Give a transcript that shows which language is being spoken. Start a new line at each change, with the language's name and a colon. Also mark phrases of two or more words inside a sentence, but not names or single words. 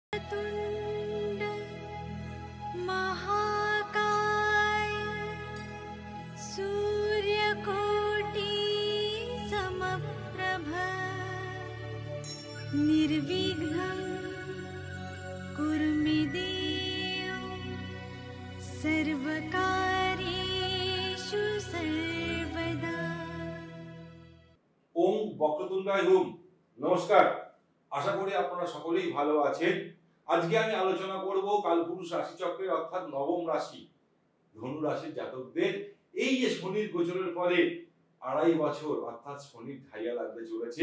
Sanskrit: वक्रतुण्ड महाकाय सूर्यकोटि समप्रभ निर्विघ्नं कुरु मे देव सर्वकार्येषु सर्वदा। ওম বক্রতুণ্ডায় হুম।
Bangla: নমস্কার, আশা করি আপনারা সকলেই ভালো আছেন। আজকে আমি আলোচনা করব কালপুরুষ রাশিচক্রের অর্থাৎ নবম রাশি ধনু রাশির জাতকদের এই যে শনির গোচরের ফলে 2.5 বছর অর্থাৎ শনির ঢাইয়া লাগতে চলেছে।